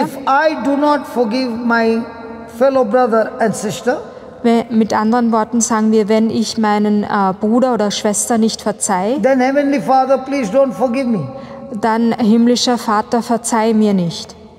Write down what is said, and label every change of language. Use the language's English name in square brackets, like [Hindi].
[English] if I do not forgive my fellow brother and sister, [German] mit anderen Worten sagen wir, wenn ich meinen Bruder oder Schwester nicht verzeihe, [English] then Heavenly Father, please don't forgive me. [German] dann himmlischer Vater, verzeih mir nicht.